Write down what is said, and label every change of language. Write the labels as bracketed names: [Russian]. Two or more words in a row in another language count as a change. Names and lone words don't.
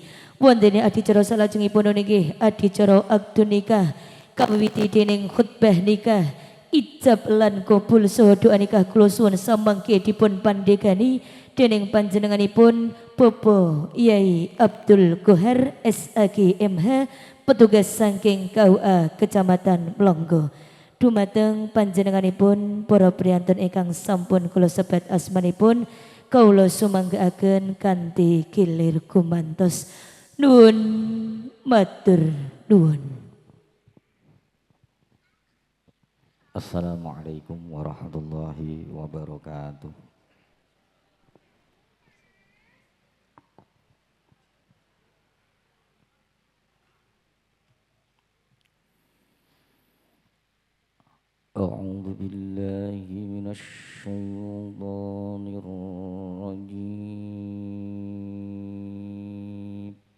[Javanese] Wondene adicara salajengipun nggih adicara akad nikah kawiwiti dening khutbah nikah ijab lan kabul saha doa nikah kula suwun samangke dipun pandhegani dening panjenenganipun Bapak Yai Abdul Qohar SAG MH petugas saking KUA Kecamatan Blonggo. Dumateng panjenenganipun para priyantun ingkang sampun kula sebat asmanipun kawula sumanggaaken kanthi kilir gumantos. Nuwun matur nuwun. [Arabic] السلام عليكم ورحمة الله وبركاته. أعوذ بالله من الشيطان الرجيم.